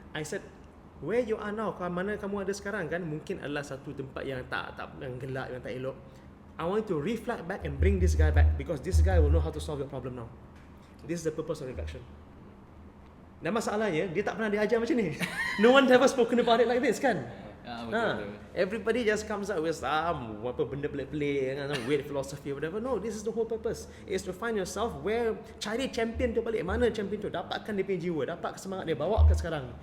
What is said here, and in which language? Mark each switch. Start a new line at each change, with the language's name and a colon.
English: I said, where you are now,
Malay: mana kamu ada sekarang kan, mungkin adalah satu tempat yang yang gelap, yang tak elok.
English: I want to reflect back and bring this guy back because this guy will know how to solve your problem now. This is the purpose of reflection.
Malay: Dan masalahnya, dia tak pernah diajar macam ni.
English: No one ever spoken about it like this
Malay: kan? Betul.
English: Everybody just comes up with some
Malay: apa benda pelik-pelik,
English: some weird philosophy or whatever. No, this is the whole purpose. Is to find yourself where,
Malay: cari champion tu balik. Mana champion tu? Dapatkan dia punya jiwa, dapat semangat dia, bawa ke sekarang.